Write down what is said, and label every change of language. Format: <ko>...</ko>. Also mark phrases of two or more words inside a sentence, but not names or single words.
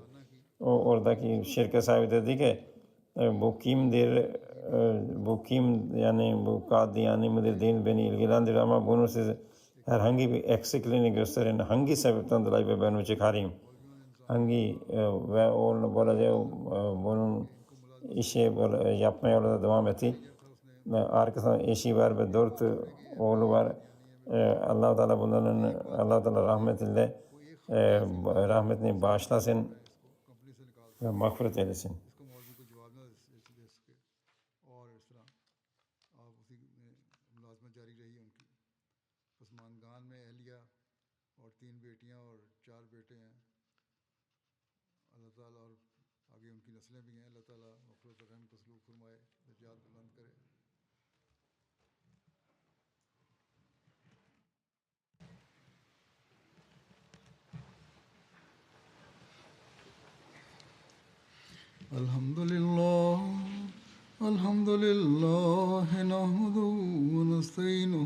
<tr>Oradaki şirket sahibi dedi ki bu kimdir, bu kim, yani bu Kadiyani midir değil beni ilgilendirir ama bunu siz herhangi bir eksikliğini gösterin, hangi sebepten dolayı ben onu çıkarayım, ve onu böylece bunun işi böyle yapmaya orada devam etti. Arkasında eşi var ve 4 oğlu var. Allah-u Teala bunların, Allah-u Teala rahmetini bağışlasın ve mağfiret eylesin.</tr> <ur>اسمانگان میں اہلیہ اور 3 بیٹیاں اور 4 بیٹے ہیں. اللہ تعالیٰ اور آگے ان کی نسلیں بھی ہیں. اللہ تعالیٰ مغفرت اور رحم کا سلوک فرمائے، درجات بلند کرے.</ur> <ar>الحمد لله نحمده ونستعينه</ar>